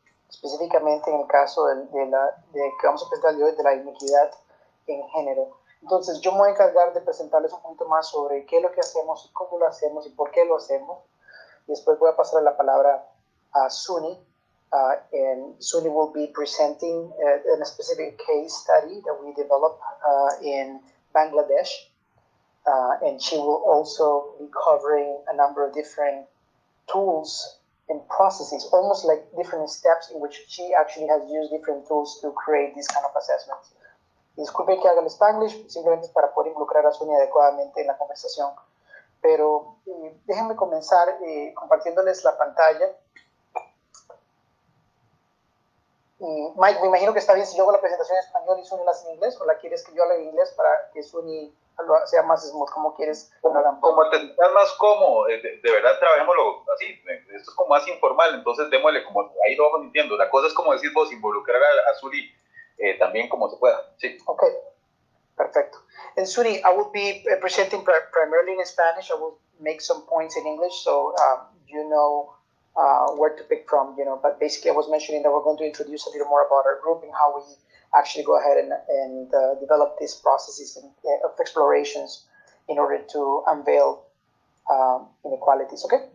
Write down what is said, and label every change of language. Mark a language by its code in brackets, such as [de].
[es] Específicamente en el caso que vamos a presentar hoy, de la inequidad en género. Entonces, yo me voy a encargar de presentarles un poquito más sobre qué es lo que hacemos, y cómo lo hacemos y por qué lo hacemos. Y después voy a pasar la palabra a Sulhee, [en] and Sulhee will be presenting a specific case study that we developed in Bangladesh, and she will also be covering a number of different tools and processes, almost like different steps in which she actually has used different tools to create these kind of assessments. [es] Disculpe que haga el Spanglish, simplemente es para poder involucrar a Sonia adecuadamente en la conversación. Pero déjenme comenzar compartiéndoles la pantalla. Mike, me imagino que está bien si yo hago la presentación en español y Sonia la hace en inglés, o la quieres que yo haga en inglés para que Sonia sea más smooth, como quieres. Como te sientas más cómodo, de verdad trabajémoslo así, esto es como más informal, entonces démosle como, ahí lo vamos entiendo, la cosa es como decir vos, involucrar a Sulhee también como se pueda, sí. Ok, perfecto. [en] And Sulhee, I will be presenting primarily in Spanish. I will make some points in English, so you know where to pick from, but basically I was mentioning that we're going to introduce a little more about our group and how we actually go ahead and develop these processes of explorations in order to unveil inequalities, ¿ok?